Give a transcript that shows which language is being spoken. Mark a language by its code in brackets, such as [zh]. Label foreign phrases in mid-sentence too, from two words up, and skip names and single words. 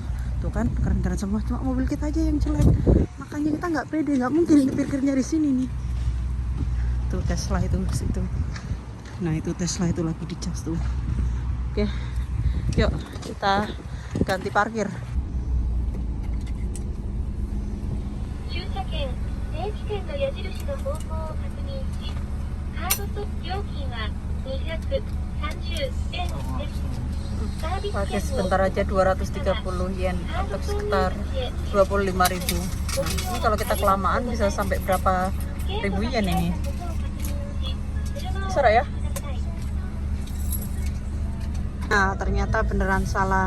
[id] Tuh kan keren-keren semua, cuma mobil kita aja yang jelek. Makanya kita nggak pede, nggak mungkin parkirnya di sini nih. Tuh Tesla itu situ. Nah, itu Tesla itu lagi dicas tuh. Oke, yuk kita ganti parkir. [ja] 地点の矢印の方向を確認し、カードと料金は230円です。 [id] Pakai sebentar aja 230 yen atau sekitar 25.000. Ini kalau kita kelamaan bisa sampai berapa ribu yen ini. Besar ya? Nah, ternyata beneran salah.